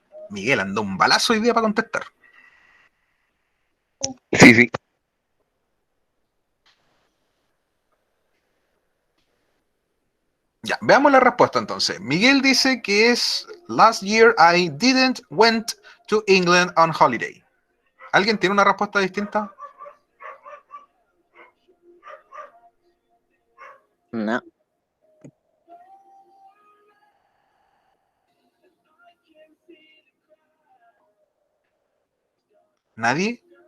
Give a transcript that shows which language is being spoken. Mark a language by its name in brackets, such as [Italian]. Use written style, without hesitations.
[Spanish] Miguel anda un balazo hoy día para contestar. Sí, sí. Ya, veamos la respuesta entonces. Miguel dice que es [English] last year I didn't went to England on holiday. [Spanish] ¿Alguien tiene una respuesta distinta? No. ¿Nadie?